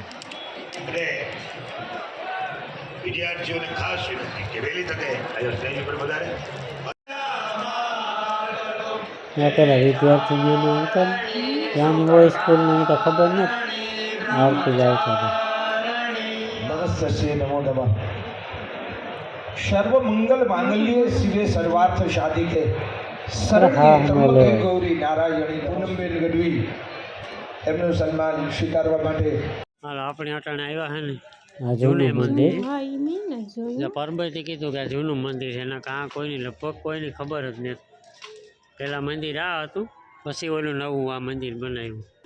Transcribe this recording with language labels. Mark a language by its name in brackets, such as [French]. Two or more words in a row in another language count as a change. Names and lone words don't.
[Gujarati] અને વિદ્યાર્થીઓને ખાસ વિનંતી કે વહેલી તકે અહીંયા સ્ટેજ ઉપર વધારે મેં પેલા વિદ્યાર્થીઓને હતા ને ત્યાંની હોય સ્કૂલની તો ખબર નથી આવતી જ આવતા હતા [Sanskrit] नमस्ते नमो नमः सर्व मंगल मांगल्ये शिवे सर्वार्थ साधिके [Gujarati] હા, [Sanskrit] सर्व [Gujarati] મેલે. ગૌરી નારાયણી પૂનમબેન ગઢવી એમનું સન્માન સ્વીકારવા માટે હાલો આપણે અટાણે આવ્યા હે ને આ જૂનું મંદિર હા ઈ મેં ને જોયું પરબતે કીધું કે આ જૂનું મંદિર છે એના કાં કોઈની લગભગ કોઈની ખબર જ નથી પહેલાં મંદિર આ હતું પછી ઓલું નવું આ મંદિર બનાવ્યું